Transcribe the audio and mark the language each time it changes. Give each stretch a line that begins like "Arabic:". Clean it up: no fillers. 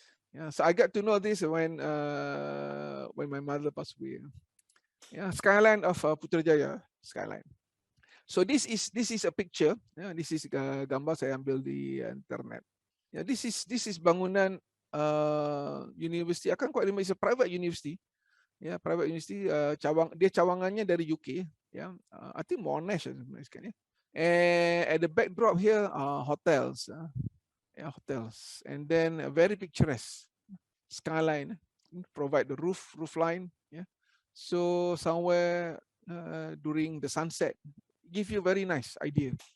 English: Yeah, so I got to know this when my mother passed away. Yeah, skyline of Putrajaya, skyline. So this is a picture. Yeah, this is
Malay: gambar saya ambil di internet.
English: Yeah, this is bangunan university. Akan quite remember, it's a private university. Yeah, private university.
Malay: Dia cawangannya dari UK.
English: Yeah, I think Monash. Yeah. And at the backdrop here, hotels. Yeah, hotels. And then very picturesque skyline. Provide the roof line. Yeah. So somewhere during the sunset, give you a very nice idea.